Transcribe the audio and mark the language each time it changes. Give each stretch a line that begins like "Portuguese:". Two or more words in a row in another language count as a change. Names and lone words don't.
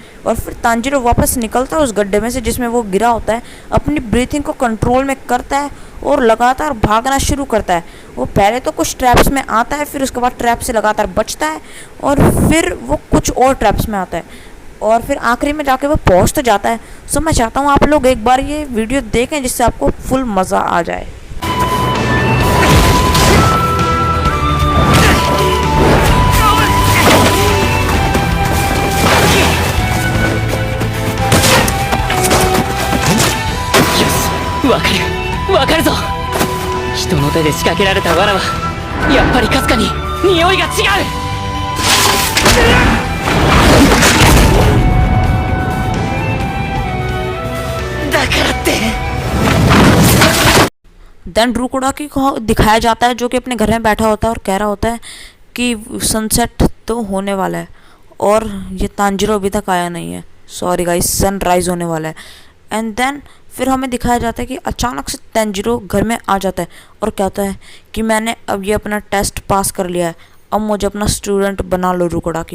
Hindi: और फिर तांजीरो वापस निकलता है उस गड्ढे में से जिसमें वो गिरा होता है, अपनी ब्रीथिंग को कंट्रोल में करता है और लगातार भागना शुरू करता है। वो पहले तो कुछ ट्रैप्स में आता है, फिर उसके बाद ट्रैप से लगातार बचता है और फिर वो कुछ और ट्रैप्स में आता है और फिर आखिरी में जाके वो पहुंच तो जाता है। सो मैं चाहता हूँ आप लोग एक बार ये वीडियो देखें जिससे आपको फुल मज़ा आ जाए।
Japanese: わかるぞ。人の手で仕掛けられた罠はやっぱりかすかに匂いが違う。だからって
Hindi: देन रुकुडाकी को दिखाया जाता है जो कि अपने घर में बैठा होता है और कह रहा होता है कि सनसेट तो होने वाला है और ये तांजीरो अभी तक आया नहीं है।
English: sorry guys,
Hindi: सनराइज होने वाला है।
English: and then
Hindi: फिर हमें दिखाया जाता है कि अचानक से तांजीरो घर में आ जाता है और कहता है कि मैंने अब ये अपना टेस्ट पास कर लिया है, अब मुझे अपना स्टूडेंट बना लो रुकुडाकी।